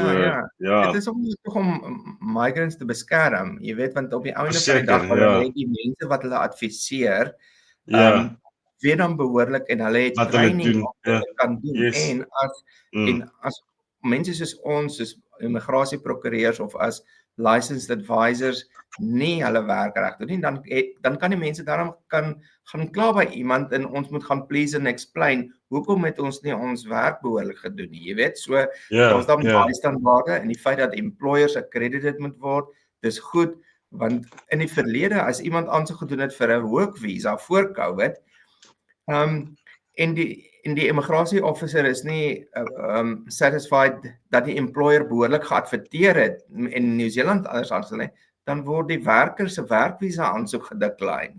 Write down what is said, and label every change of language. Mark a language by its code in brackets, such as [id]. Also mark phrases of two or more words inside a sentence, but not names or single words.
[af] Dit is ook om migrants te beskerm, jy weet, want op die einde van die dag hulle die mense wat hulle adviseer, weet dan behoorlik en hulle het training wat hulle kan doen. Yes. En as mense soos ons, soos immigrasieprokureurs of as [en] licensed advisors [af] nie hulle werk reg doen nie, dan kan die mense daarom gaan kla by iemand en ons moet gaan [en] please and explain [af] hoekom het ons nie ons werk behoorlik gedoen nie, jy weet, so ons dan baie standaarde en die feit dat [en] employers accredited [af] moet word, dis goed, want in die verlede as iemand aansoek gedoen het vir 'n [en] work visa [af] voor COVID, en die immigrasie officer is nie satisfied dat die employer behoorlik geadverteer het in New Zealand anders aanstel nie, dan word die werker se werkvisa aansoek gedecline.